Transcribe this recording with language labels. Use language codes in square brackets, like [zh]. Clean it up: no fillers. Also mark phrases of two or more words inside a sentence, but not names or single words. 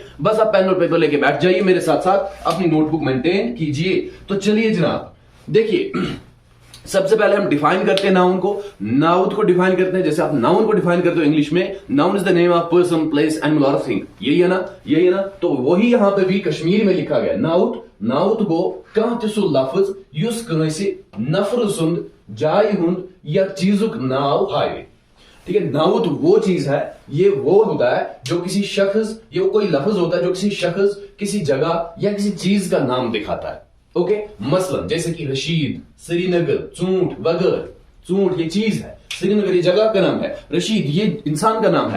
[hi] बस आप पेन और पेपर लेके बैठ जाइए, मेरे साथ साथ अपनी नोटबुक मेंटेन कीजिए। तो चलिए जनाब, देखिए सबसे पहले हम डिफाइन करते हैं नाउन को। नाउन को डिफाइन करते हैं जैसे आप नाउन को डिफाइन करते हो इंग्लिश में, [en] noun is the name of person, place, animal [hi] और थिंग। यही है ना, यही है ना। तो वही यहां पे भी कश्मीरी में लिखा गया। [ks] नाउट, नाउत गो कह सु लफ्ज युस कनसे नफर सुंद जाय हुंद या चीजुक नाव हाईवे। [hi] ठीक है, नाउत वो चीज है, ये वो होता है जो किसी शख्स, ये कोई लफ्ज होता है जो किसी शख्स, किसी जगह या किसी चीज का नाम दिखाता है। ओके, मसलन जैसे कि रशीद, श्रीनगर, चूंट वगैरह। चूंट ये चीज है, श्रीनगर ये जगह का नाम है, रशीद ये इंसान का नाम है।